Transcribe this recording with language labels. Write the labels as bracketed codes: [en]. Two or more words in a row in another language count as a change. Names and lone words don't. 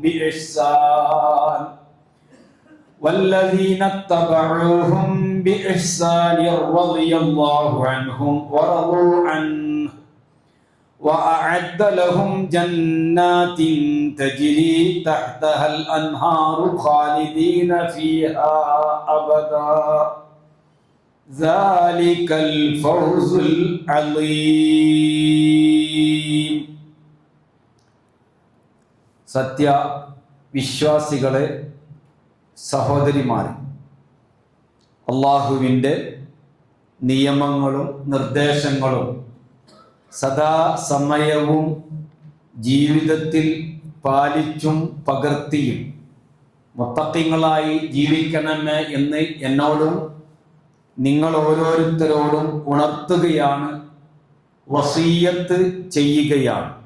[ar] بإحسان رضي الله عنهم ورضوا عنه وأعد لهم جنات تجري تحتها الأنهار خالدين فيها أبدا ذلك الفوز العظيم. [ml] സത്യ വിശ്വാസികളെ, സഹോദരിമാരെ, അള്ളാഹുവിൻ്റെ നിയമങ്ങളും നിർദ്ദേശങ്ങളും സദാസമയവും ജീവിതത്തിൽ പാലിച്ചും പകർത്തിയും മുത്തഖീങ്ങളായി ജീവിക്കണമേ എന്ന് എന്നോടും നിങ്ങൾ ഓരോരുത്തരോടും ഉണർത്തുകയാണ്, വസിയ്യത്ത് ചെയ്യുകയാണ്.